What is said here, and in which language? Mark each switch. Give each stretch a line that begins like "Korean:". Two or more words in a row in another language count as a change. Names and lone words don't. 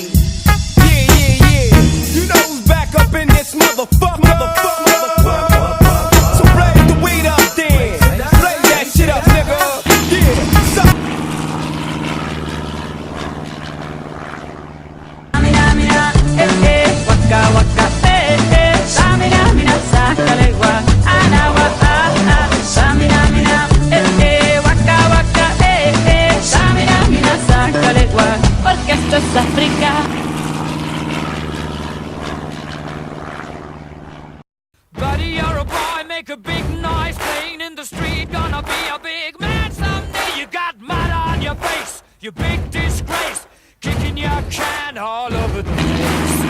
English: Yeah. You know who's back up in this motherfucker. So blaze the weed up then. Blaze that shit up, nigga. Yeah.
Spanish: Mira, waka waka, mira, sácale gua, anawa, mira, waka waka, mira, sácale gua, porque esto es África.
English: Buddy, you're a boy, make a big noise, playing in the street, gonna be a big man someday. You got mud on your face, you big disgrace, kicking your can all over the place.